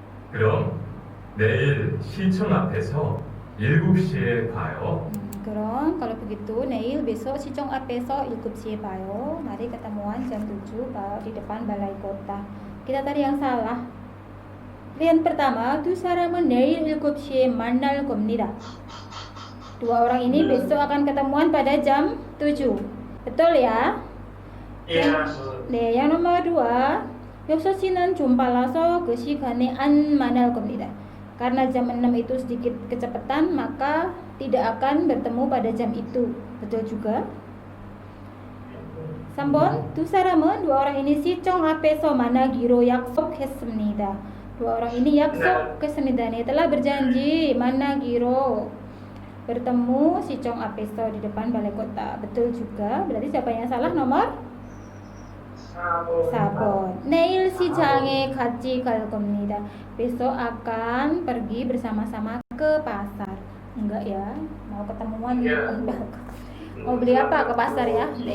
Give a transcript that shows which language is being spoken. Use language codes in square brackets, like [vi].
[ko] 그럼 내일 시청 앞에서 7시에 봐요. [id] Kron, kalau begitu Neil besok [ko] 시청 앞에서 7시에 봐요. [id] Mari ketemuan jam 7 di depan balai kota. Kita tadi yang salah. Yang pertama, [ko] 두 사람은 내일 7시에 만날 겁니다. [id] Dua orang ini besok akan ketemuan pada jam 7. Betul ya? Iya. 네, yang nomor 2. [ko] 6시는 좀 빨라서 그 시간에 안 만날 겁니다. [id] Karena jam 6 itu sedikit kecepatan, maka tidak akan bertemu pada jam itu. Betul juga? [ko] 3번, 두 사람은 [id] dua orang ini [ko] 시청 앞에서 만나기로 약속했습니다. [id] Dua orang ini [ko] 약속했습니다. [id] Nih, telah berjanji [ko] 만나기로 [id] bertemu [ko] 시청 앞에서 [id] di depan balai kota. Betul juga. Berarti siapa yang salah? Nomor 4번. [ko] 내일 시장에 같이 갈 겁니다. [id] Besok akan pergi bersama-sama ke pasar. Enggak ya, mau ketemuan mau beli apa ke pasar ya?